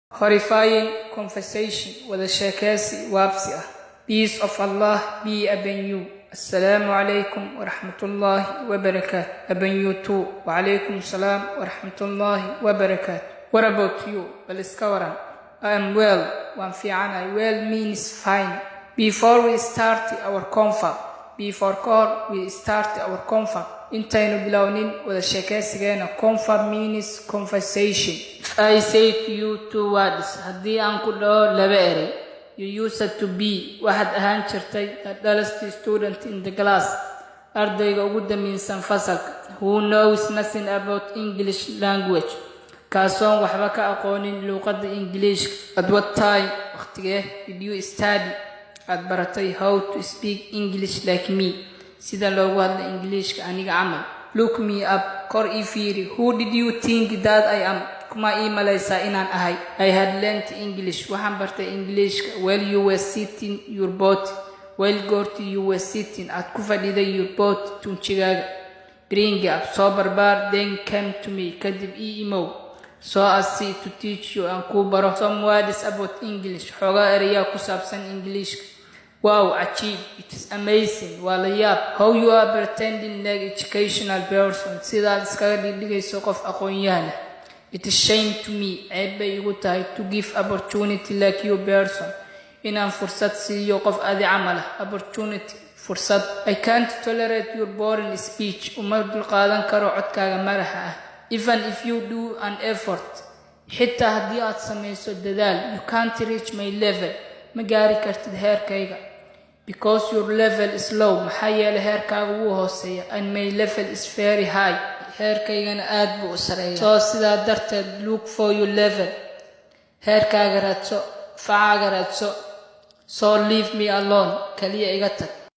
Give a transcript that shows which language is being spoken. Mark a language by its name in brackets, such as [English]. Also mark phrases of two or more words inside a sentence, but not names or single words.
[English] Horrifying conversation [Somali] wada sheekeysi waabsi ah. [English] Peace of Allah be upon you. [Arabic] Assalamu alaikum wa rahmatullahi wa barakatuh. [English] Upon you too. [Arabic] Wa alaikum salam wa rahmatullahi wa barakatuh. [English] What about you? [Somali] Bal iska waran. [English] I am well. [Somali] Waan fiicanahay. [English] Well means fine. Before we start our confa, [Somali] intaynu bilownin wada sheekeysigeena. [English] Confa means conversation. If I say to you two words, [Somali] haddii aan ku dhaho laba erey, [English] you used to be, [Somali] waxaad ahaan jirtay [English] the dullest student in the class, [Somali] ardayga ugu damiinsan fasalka, [English] who knows nothing about English language, [Somali] kaasoon waxba ka aqoonin luqadda English. [English] At what time, waqtigee, did you study, [Somali] aad baratay [English] how to speak English like me, [Somali] sida loogu hadla Englishka aniga camal. [English] Look me up, [Somali] kor ii fiiri. [English] Who did you think that I am? [Somali] Kuma ii malaysaa inaan ahay. [English] I had learned English, [Somali] waxaan bartay Englishka [English] while you were sitting your boat, while goortii you were sitting, [Somali] aad ku fadhiday [English] your boat [Somali] tunjigaaga. [English] Bring up, [Somali] soo barbaar, [English] then come to me, [Somali] kadib ii imow. [English] So as to teach you, [Somali] aan kuu baro [English] some words about English, [Somali] xoogaa erayaa ku saabsan Englishka. [English] Wow, achieve, it is amazing, [Somali] waa la yaab. [English] How you are pretending like educational person, [Somali] sidaad iskaga dhigayso qof aqoon-yahan. [English] It is shame to me, [Somali] ceeb bay igu tahay, [English] to give opportunity like you person, [Somali] inaan fursad siiyo qof adi camal ah. [English] Opportunity, fursad. I can't tolerate your boring speech, [Somali] uma dulqaadan karo codkaaga madaxa ah. [English] Even if you do an effort, [Somali] xitaa haddii aad samayso dadaal, [English] you can't reach my level, [Somali] ma gaari kartid heerkayga. [English] Because your level is low, [Somali] maxaa yeelay heerkaaga wuu hooseeya, [English] and my level is very high, [Somali] heerkaygana aad buu u sareeyaa. So sidaa darteed, [English] look for your level, [Somali] heerkaaga raadso, facaaga raadso. [English] So leave me alone, [Somali] kaliya iga tag.